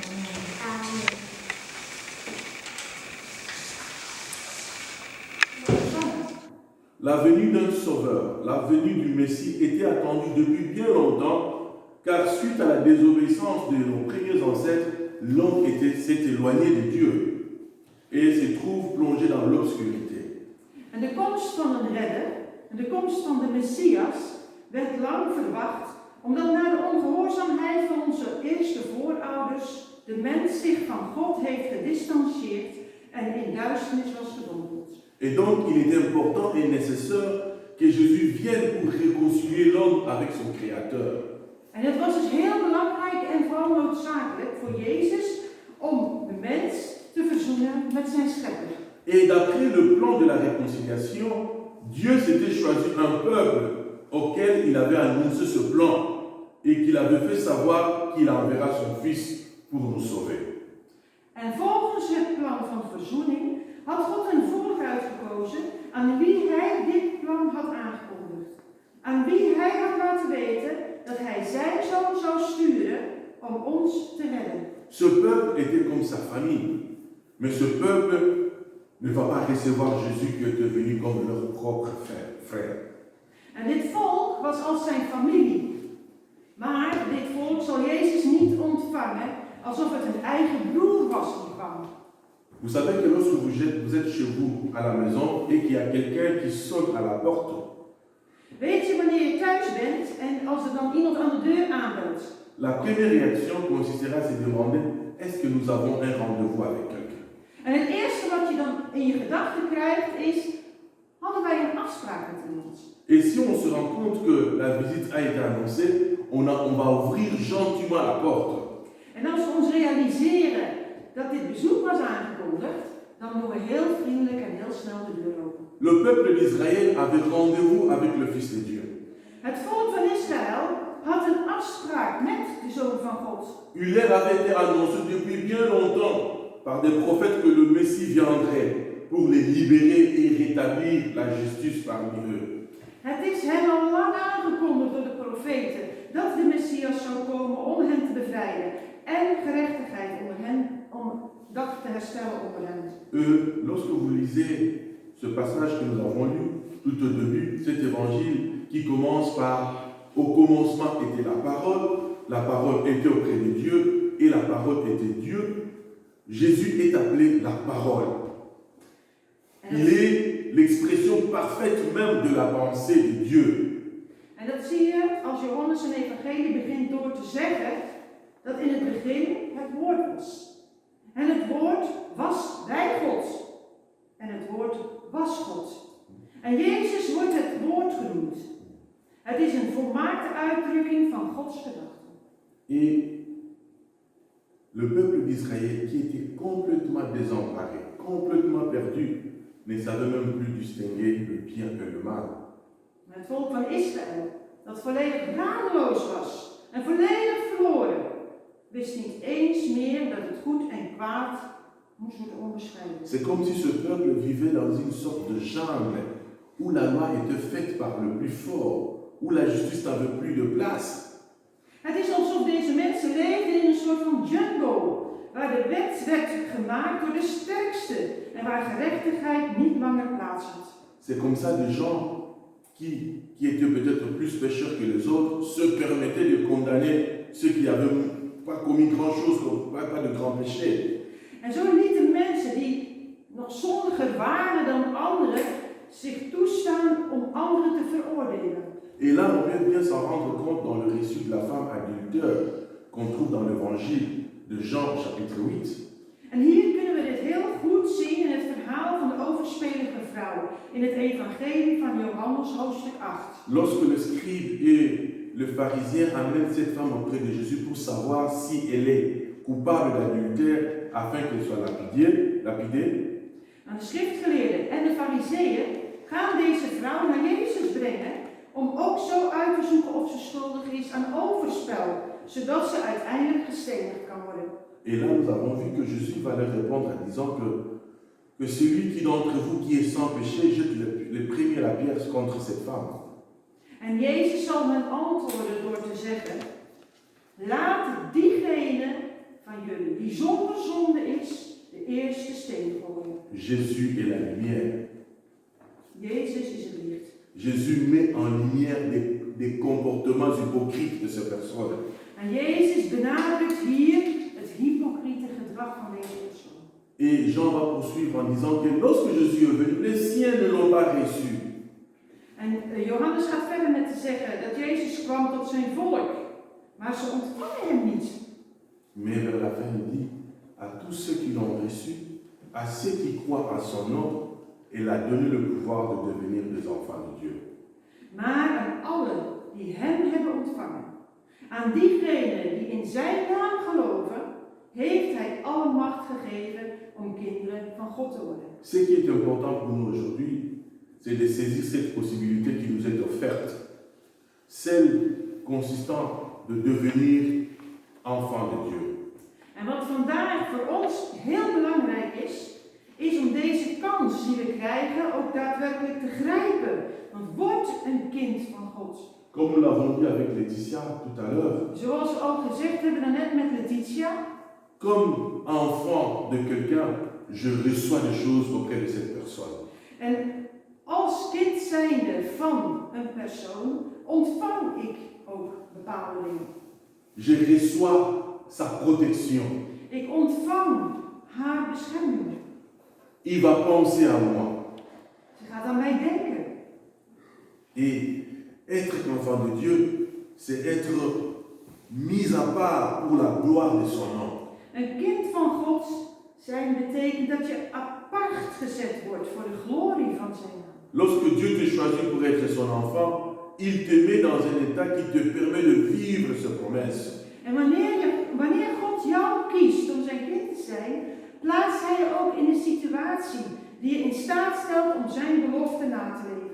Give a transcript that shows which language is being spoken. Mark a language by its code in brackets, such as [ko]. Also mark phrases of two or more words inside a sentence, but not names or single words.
[fr] La venue d'un sauveur, la venue du Messie était attendue depuis bien longtemps, car suite à la désobéissance de nos premiers ancêtres, l'homme s'est éloigné de Dieu et se trouve plongé dans l'obscurité. [nl] En de komst van een redder, en de komst van de Messias, werd lang verwacht, omdat na de ongehoorzaamheid van onze eerste voorouders de mens zich van God heeft gedistanceerd en in duisternis was gedompeld. [fr] Et donc, il était important et nécessaire que Jésus vienne pour réconcilier l'homme avec son Créateur. [nl] En het was dus heel belangrijk en vooral noodzakelijk voor Jezus om de mens te verzoenen met zijn schepper. [fr] Et d'après le plan de la réconciliation, Dieu s'était choisi un peuple auquel il avait annoncé ce plan et qu'il avait fait savoir qu'il enverra son Fils pour nous sauver. [nl] En volgens het plan van verzoening had God een volk uitgekozen aan wie hij dit plan had aangekondigd. Aan wie hij had laten weten dat hij zijn zoon zou sturen om ons te redden. [fr] Ce peuple était comme sa famille, mais ce peuple ne va pas recevoir Jésus qui est devenu comme leur propre frère. [nl] En dit volk was als zijn familie. Maar dit volk zal Jezus niet ontvangen alsof het een eigen broer was die kwam. [fr] Vous savez que lorsque vous êtes chez vous à la maison et qu'il y a quelqu'un qui sonne à la porte, [nl] Weet je wanneer je thuis bent en als er dan iemand aan de deur aanbelt? [fr] la première réaction consistera à se demander, est-ce que nous avons un rendez-vous avec quelqu'un? [nl] En het eerste wat je dan in je gedachten krijgt is, hadden wij een afspraak met iemand? [fr] Et si on se rend compte que la visite a été annoncée, on va ouvrir gentiment la porte. [nl] En als we ons realiseren dat dit bezoek was aangekondigd, dan doen we heel vriendelijk en heel snel de deur open. [fr] Le peuple d'Israël avait rendez-vous avec le Fils de Dieu. [nl] Het volk van Israël had een afspraak met de Zoon van God. [fr] Il leur avait été annoncé depuis bien longtemps par des prophètes que le Messie viendrait pour les libérer et rétablir la justice parmi eux. [nl] Het is hen al lang aangekondigd door de profeten dat de Messias zou komen om hen te bevrijden en gerechtigheid onder hen, om dat te herstellen onder hen. [fr] Lorsque vous lisez ce passage que nous avons lu tout au début, cet évangile qui commence par « Au commencement était la parole était auprès de Dieu et la parole était Dieu », Jésus est appelé la parole. Il est l'expression parfaite même de la pensée de Dieu. [nl] En dat zie je als Johannes zijn evangelie begint door te zeggen dat in het begin het woord was. En het woord was bij God. En het woord was God. En Jezus wordt het woord genoemd. Het is een volmaakte uitdrukking van Gods gedachten. [fr] Et le peuple d'Israël qui était complètement désemparé, complètement perdu, ne savait même plus distinguer le bien et le mal. [nl] Het volk van Israël, dat volledig radeloos was en volledig verloren, wist niet eens meer dat het goed en kwaad moest worden onderscheiden. [fr] C'est comme si ce peuple vivait dans une sorte de jungle où la loi était faite par le plus fort, où la justice n'avait plus de place. [nl] Het is alsof deze mensen leefden in een soort van jungle, waar de wet werd gemaakt door de sterkste en waar gerechtigheid niet langer plaats had. [fr] C'est comme ça des gens qui étaient peut-être plus pécheurs que les autres se permettaient de condamner ceux qui n'avaient pas commis grand-chose, pas de grands péchés. [nl] En zo lieten mensen die nog zondiger waren dan anderen zich toestaan om anderen te veroordelen. [fr] Et là, on peut bien s'en rendre compte dans le récit de la femme adultère qu'on trouve dans l'évangile de Jean, chapitre 8. [nl] En hier kunnen we dit heel goed zien in het verhaal van de overspelige vrouw in het evangelie van Johannes hoofdstuk 8. [fr] Lorsque le scribe et le pharisien amènent cette femme auprès de Jésus pour savoir si elle est coupable d'adultère afin qu'elle soit lapidée. [nl] En de schriftgeleerden en de fariseeën gaan deze vrouw naar Jezus brengen om ook zo uit te zoeken of ze schuldig is aan overspel zodat ze uiteindelijk gestenigd kan worden. [fr] Et là, nous avons vu que Jésus va leur répondre en disant que celui qui d'entre vous qui est sans péché jette le premier la pierre contre cette femme. [nl] En Jezus zal hen antwoorden door te zeggen, laat diegene van jullie die zonder zonde is, de eerste steen gooien. [fr] Jésus est la lumière. [nl] Jezus is het licht. [fr] Jésus met en lumière des comportements hypocrites de ces personnes. [nl] En Jezus benadrukt hier het hypocriete gedrag van deze persoon. [fr] Et Jean va poursuivre en disant que lorsque Jésus est venu, les siens ne l'ont pas reçu. [nl] En Johannes gaat verder met te zeggen dat Jezus kwam tot zijn volk, maar ze ontvangen hem niet. [fr] Mais vers la fin, il dit à tous ceux qui l'ont reçu, à ceux qui croient en son nom, il a donné le pouvoir de devenir des enfants de Dieu. [nl] Maar aan allen die hem hebben ontvangen, aan diegenen die in zijn naam geloven, heeft hij alle macht gegeven om kinderen van God te worden. [fr] Ce qui est important pour nous aujourd'hui, c'est de saisir cette possibilité qui nous est offerte, celle consistant de devenir enfant de Dieu. [nl] En wat vandaag voor ons heel belangrijk is om deze kans die we krijgen ook daadwerkelijk te grijpen. Want word een kind van God. [fr] Comme nous l'avons dit avec Laetitia tout à l'heure, [nl] Zoals we al gezegd hebben daarnet met Letitia, [fr] comme enfant de quelqu'un, je reçois des choses auprès de cette personne. [nl] en als kind zijnde van een persoon ontvang ik ook bepaalde dingen. [fr] Je reçois sa protection. [nl] Ik ontvang haar bescherming. [fr] Il va penser à moi. [nl] Ze gaat aan mij denken. [fr] Et être enfant de Dieu, c'est être mis à part pour la gloire de son nom. [nl] Een kind van God zijn betekent dat je apart gezet wordt voor de glorie van zijn naam. [fr] Lorsque Dieu te choisit pour être son enfant, il te met dans un état qui te permet de vivre ses promesses. [nl] En wanneer God jou kiest om zijn kind te zijn, plaatst hij je ook in een situatie die je in staat stelt om zijn belofte na te leven.